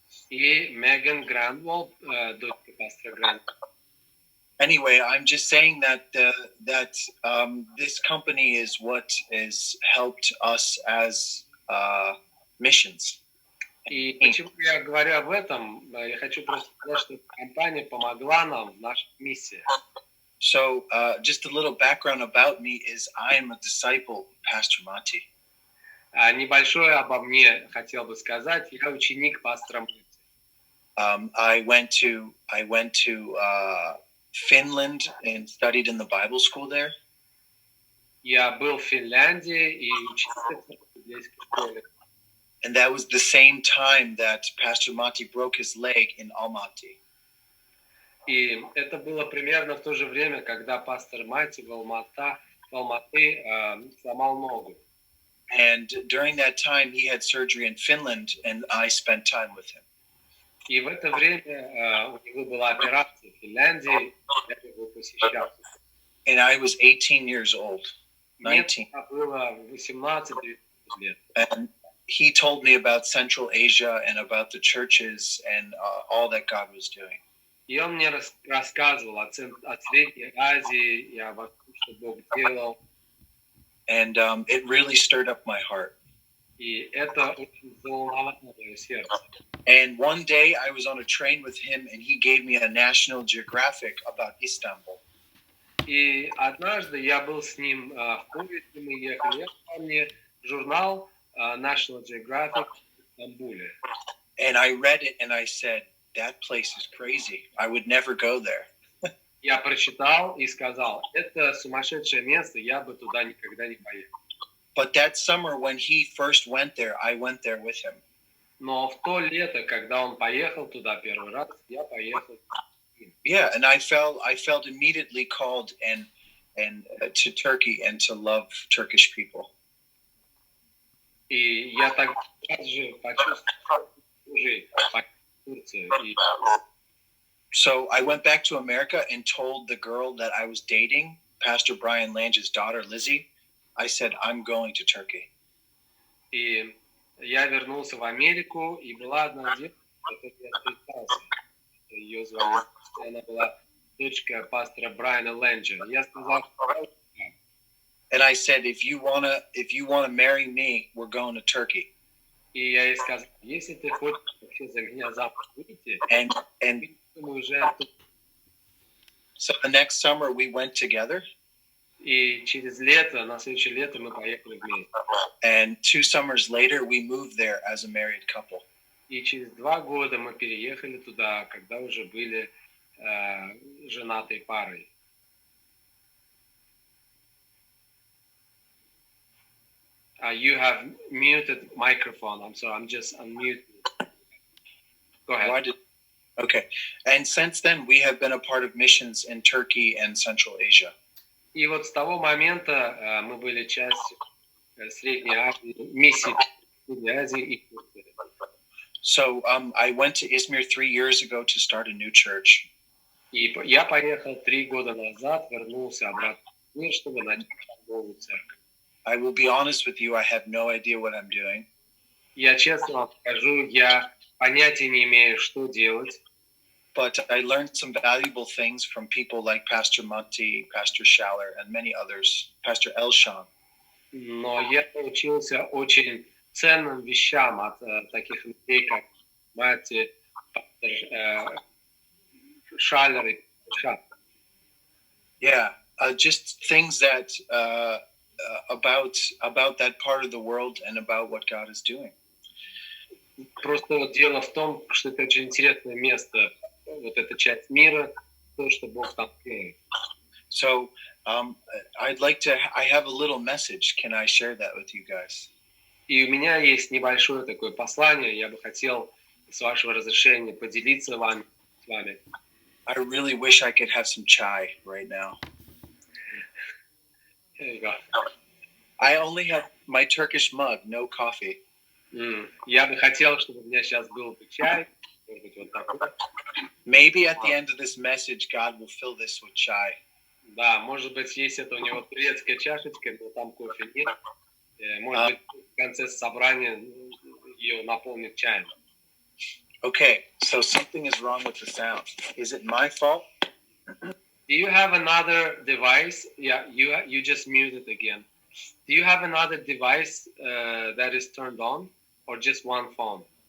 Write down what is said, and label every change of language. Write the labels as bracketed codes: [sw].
[ru] И Меган Гранволд, дочка пастора Гранволда. [en] Anyway, I'm just saying that this company is what has helped us as missions. [ru] И почему я говорю об этом? Я хочу просто сказать, что компания помогла нам в нашей миссии. [en] So, just a little background about me is I am a disciple of Pastor Mati. [ru] Небольшое обо мне хотел бы сказать. Я ученик пастора Мати. [en] I went to Finland and studied in the Bible school there. [ru] Я был в Финляндии и учился в библейской школе. [en] And that was the same time that Pastor Mati broke his leg in Almaty. [ru] И это было примерно в то же время, когда пастор Мати в Алматы сломал ногу. [en] And during that time, he had surgery in Finland, and I spent time with him. [ru] И в это время у него была операция в Финляндии, я его посещал. [en] And I was 18 years old, 19. [ru] Мне было 18-19 лет. [en] And he told me about Central Asia and about the churches and all that God was doing. [ru] И он мне рассказывал о Средней Азии и обо всем, что Бог делал. [en] And it really stirred up my heart. [ru] И это очень заволновало мое сердце. [en] And one day I was on a train with him, and he gave me a National Geographic about Istanbul. [ru] И однажды я был с ним в поезде, мы ехали, он мне журнал National Geographic в Стамбуле. [en] And I read it, and I said, that place is crazy. I would never go there. [ru] Я прочитал и сказал, это сумасшедшее место, я бы туда никогда не поехал. [en] But that summer when he first went there, I went there with him. [ru] Но в то лето, когда он поехал туда первый раз, я поехал. [en] Yeah, and I felt immediately called and to Turkey and to love Turkish people. [ru] И я тогда же почувствовал Турцию. [en] So I went back to America and told the girl that I was dating, Pastor Brian Lange's daughter, Lizzie. I said, I'm going to Turkey. [ru] И я вернулся в Америку, и была одна девушка, с которой я встречался. Ее звали, она была дочка пастора Брайана Ленджа. Я сказал, [en] and I said, if you wanna marry me, we're going to Turkey. [ru] И я ей сказал, если ты хочешь вообще за меня замуж выйти, [en] and [ru] мы уже... [en] So the next summer we went together. [ru] И через лето, на следующее лето мы поехали вместе. [en] And 2 summers later we moved there as a married couple. [ru] И через 2 года мы переехали туда, когда уже были женатой парой. [en] You have muted microphone. I'm sorry, I'm just unmuted. Go ahead. Okay. And since then, we have been a part of missions in Turkey and Central Asia. [ru] И вот с того момента мы были частью Средней Азии, миссии Средней Азии и Турции. [en] So I went to Izmir 3 years ago to start a new church. [ru] И я поехал 3 года назад, вернулся обратно в Измир, чтобы начать новую церковь. [en] I will be honest with you, I have no idea what I'm doing. [ru] Я честно вам скажу, я понятия не имею, что делать. [en] But I learned some valuable things from people like Pastor Monty, Pastor Schaller, and many others, Pastor Elshan. [ru] Но я научился очень ценным вещам от таких людей, как Матти, Пастор Шаллер и Шат. [en] Yeah, just things that about that part of the world and about what God is doing. [ru] Просто вот дело в том, что это очень интересное место, вот эта часть мира, то, что Бог там делает. [en] So I have a little message. Can I share that with you guys? [ru] И у меня есть небольшое такое послание, я бы хотел, с вашего разрешения, поделиться с вами. [en] I really wish I could have some chai right now. There you go. I only have my Turkish mug, no coffee. [ru] Я бы хотел, чтобы у меня сейчас был бы чай. Может быть, вот такой. [en] Maybe at the end of this message, God will fill this with chai. [ru] Да, может быть, есть это у него турецкая чашечка, но там кофе нет. Может быть, в конце собрания ее наполнит чаем. [en] Okay, so something is wrong with the sound. Is it my fault? Do you have another device? Yeah, you just muted again. Do you have another device that is turned on, or just one phone?